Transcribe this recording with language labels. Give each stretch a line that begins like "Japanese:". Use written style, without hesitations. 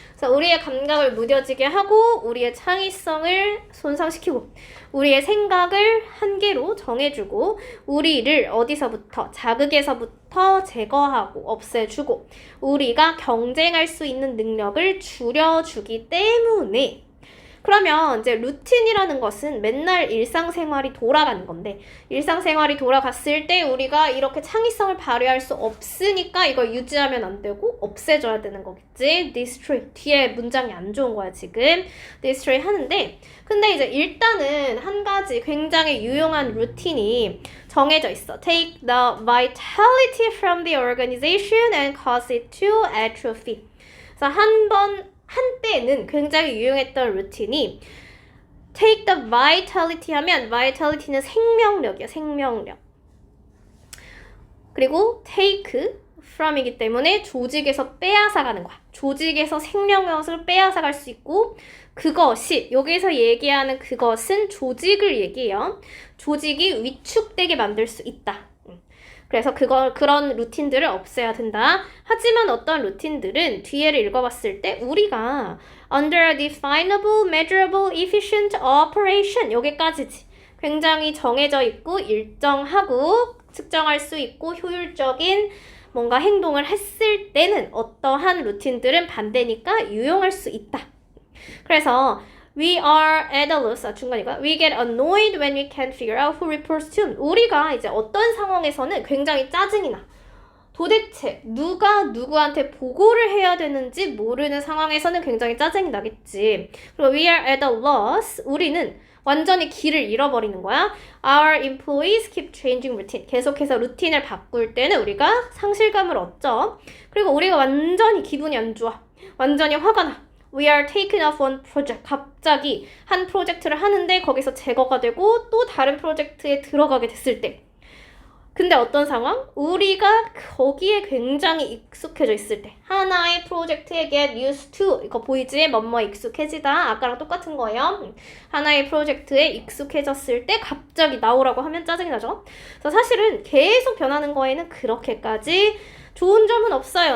Korean: 그래서 우리의 감각을 무뎌지게 하고 우리의 창의성을 손상시키고 우리의 생각을 한계로 정해주고 우리를 어디서부터, 자극에서부터 제거하고 없애주고 우리가 경쟁할 수 있는 능력을 줄여주기 때문에 그러면 이제 루틴이라는 것은 맨날 일상생활이 돌아가는 건데 일상생활이 돌아갔을 때 우리가 이렇게 창의성을 발휘할 수 없으니까 이걸 유지하면 안 되고 없애줘야 되는 거겠지.
English: destroy.
Korean: 뒤에 문장이 안 좋은 거야 지금. destroy 하는데 근데 이제 일단은 한 가지 굉장히 유용한 루틴이 정해져 있어.
English: Take the vitality from the organization and cause it to atrophy.
Korean: 그래서 한때는 굉장히 유용했던 루틴이
English: take the vitality
Korean: 하면 vitality는 생명력이야, 생명력. 그리고
English: take from
Korean: 이기 때문에 조직에서 빼앗아가는 거야. 조직에서 생명력을 빼앗아갈 수 있고 그것이 여기서 얘기하는 그것은 조직을 얘기해요. 조직이 위축되게 만들 수 있다. 그래서 그런 루틴들을 없애야 된다. 하지만 어떤 루틴들은 뒤에를 읽어봤을 때 우리가
English: under a definable, measurable, efficient operation
Korean: 여기까지지. 굉장히 정해져 있고 일정하고 측정할 수 있고 효율적인 뭔가 행동을 했을 때는 어떠한 루틴들은 반대니까 유용할 수 있다. 그래서
English: We are at a loss.
Korean: 중간이고요.
English: We get annoyed when we can't figure out who reports to whom.
Korean: 우리가 이제 어떤 상황에서는 굉장히 짜증이 나. 도대체 누가 누구한테 보고를 해야 되는지 모르는 상황에서는 굉장히 짜증이 나겠지. 그리고
English: we are at a loss.
Korean: 우리는 완전히 길을 잃어버리는 거야.
English: Our employees keep changing routine.
Korean: 계속해서 루틴을 바꿀 때는 우리가 상실감을 얻죠. 그리고 우리가 완전히 기분이 안 좋아. 완전히 화가 나.
English: We are taken off one project.
Korean: 갑자기 한 프로젝트를 하는데 거기서 제거가 되고 또 다른 프로젝트에 들어가게 됐을 때. 근데 어떤 상황? 우리가 거기에 굉장히 익숙해져 있을 때. 하나의 프로젝트에
English: get used to.
Korean: 이거 보이지? 뭐뭐 익숙해지다. 아까랑 똑같은 거예요. 하나의 프로젝트에 익숙해졌을 때 갑자기 나오라고 하면 짜증이 나죠? 그래서 사실은 계속 변하는 거에는 그렇게까지 좋은 점은 없어요.